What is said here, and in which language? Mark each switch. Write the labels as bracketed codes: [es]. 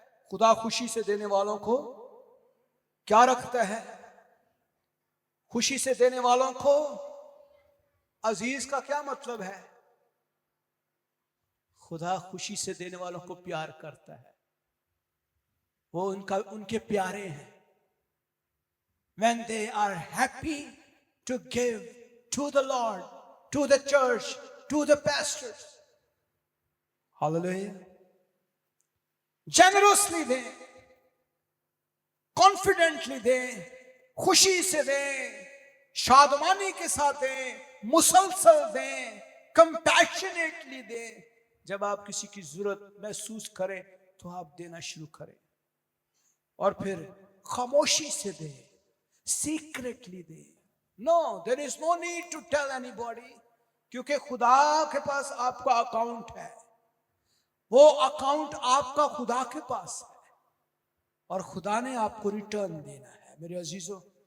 [hi] खुदा खुशी से देने वालों को क्या रखता है? खुशी से देने वालों को अजीज का क्या मतलब है? खुदा खुशी से देने वालों को प्यार करता है, वो उनके प्यारे हैं। [en] When they are happy to give to the Lord, to the church, to the pastors, hallelujah, generously दें, confidently दें, [hi] खुशी से दें, शादमानी के साथ दें, मुसलसल दें, [en] Compassionately दें। [hi] जब आप किसी की जरूरत महसूस करें तो आप देना शुरू करें, और फिर खामोशी से दें, सीक्रेटली दें। [en] no, there is no need to tell anybody, [hi] क्योंकि खुदा के पास आपका अकाउंट है, वो अकाउंट आपका खुदा के पास है, और खुदा ने आपको रिटर्न देना है मेरे अजीजों।